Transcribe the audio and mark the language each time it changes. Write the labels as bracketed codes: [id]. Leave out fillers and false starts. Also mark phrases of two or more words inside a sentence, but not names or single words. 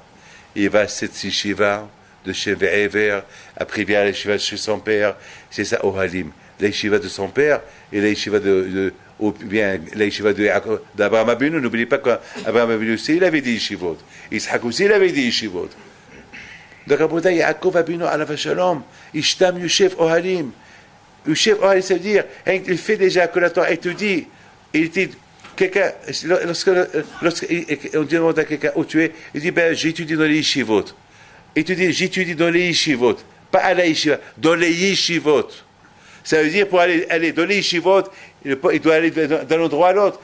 [fr] Il va à cette yeshiva de chez Ve'ever, après il vient à la yeshiva de chez son père, c'est ça Ohalim. La yeshiva de son père et la yeshiva ou bien la yeshiva d'Abraham Avinu. N'oubliez pas qu'Abraham Avinu aussi, il avait des yeshivot. Yitzhak aussi, il avait des yeshivot. Donc, [he] Rabbi Yaakov Avinu, עליו שלום, איש תם יושב אהלים. יושב אהלים, [fr] ça veut dire, il fait déjà que la Torah étudie. Il dit, quelqu'un, lorsqu'on demande à quelqu'un où tu es, il dit, ben, j'étudie dans les yeshivot. Il te dit, j'étudie dans les yeshivot. Pas à la yeshiva, dans les yeshivot. Ça veut dire, pour aller dans les yeshivot, il doit aller d'un endroit à l'autre.